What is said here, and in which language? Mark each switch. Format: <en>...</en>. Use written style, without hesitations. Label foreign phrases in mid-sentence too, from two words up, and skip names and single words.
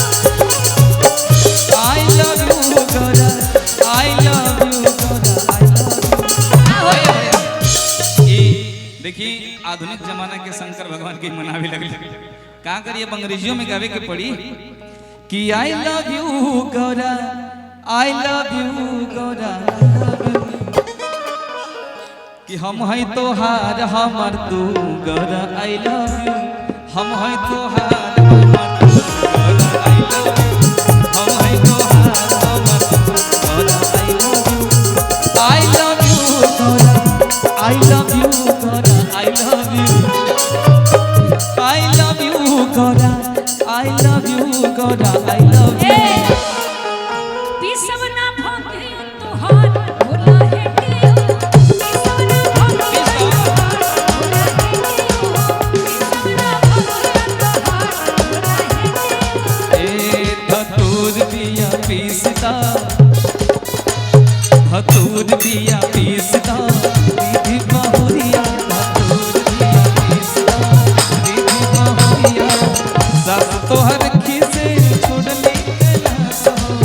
<en>I love you Gaura I love you Gaura I love you</en> <bho>देखिए आधुनिक जमाना के शंकर भगवान के मनावे लगे का करिए अंग्रेजियों में गावे के पड़ी कि</bho> <en>I love you Gaura I love you Gaura I love you।</en> <bho>कि हम है तोहार हमर तू गौरा</bho> <en>I love you</en> <bho>हम है तोहार हमर तू गौरा</bho> <en>I love you</en> <bho>हम है तोहार हमर तू गौरा</bho> <en>I love you Gaura I love you Gaura I love you I love you गौरा I love you</en> <bho>गौरा I love you पिसवना भांगिया तोहार भोला हेटियो पिसवना भांगिया तोहार भोला हेटियो पिसवना भांगिया तोहार भोला हेटियो ए धतूर बिया पीसता धतूर बिया पीसता दीदी बहुरिया धतूर बिया पीसता दीदी बहुरिया सास तोहर खिसे छोड़ले कैलाश हो</bho>